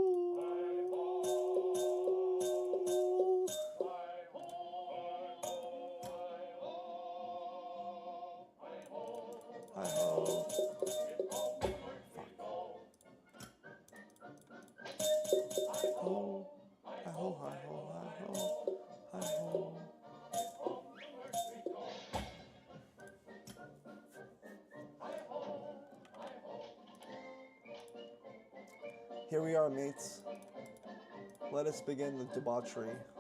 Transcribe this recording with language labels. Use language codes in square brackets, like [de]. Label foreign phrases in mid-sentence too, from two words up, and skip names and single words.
[en] Hi ho. Ho. Hi ho, hi ho, hi ho. Hi ho. Here we are, mates. Let us begin the debauchery.